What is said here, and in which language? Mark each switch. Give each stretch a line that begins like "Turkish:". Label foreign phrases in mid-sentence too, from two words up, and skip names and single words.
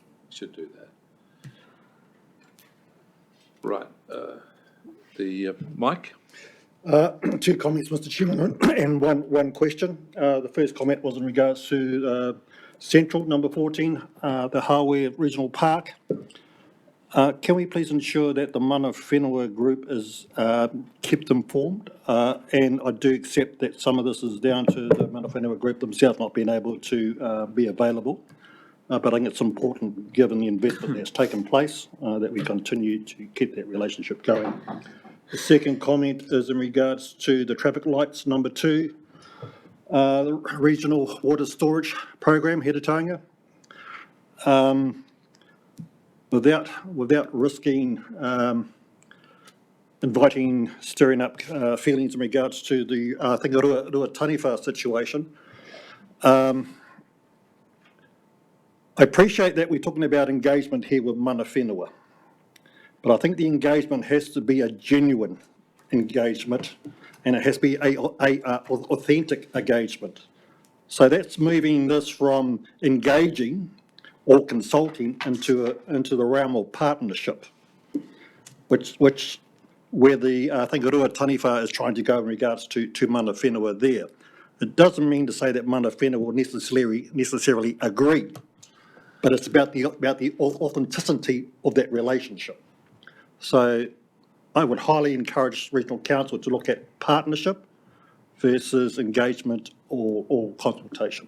English: We should do that. Right. Mike? Two comments, Mr. Chairman, and one question. The first comment was in regards to Central, number 14, the Hawke Regional Park. Can we please ensure that the
Māori: mana whenua
English: group is kept informed? And I do accept that some of this is down to the
Māori: mana whenua
English: group themselves not being able to be available. But I think it's important, given the investment that's taken place, that we continue to keep that relationship going. The second comment is in regards to the traffic lights, number 2, the regional water storage program, Heretanga. Without risking stirring up feelings in regards to the Rua Taniwha situation, I appreciate that we're talking about engagement here with
Māori: mana whenua.
English: But I think the engagement has to be a genuine engagement, and it has to be a authentic engagement. So that's moving this from engaging or consulting into the realm of partnership, where the Rua Taniwha is trying to go in regards to
Māori: mana whenua
English: there. It doesn't mean to say that
Māori: mana whenua
English: will necessarily agree, but it's about the authenticity of that relationship. So I would highly encourage regional council to look at partnership versus engagement or consultation.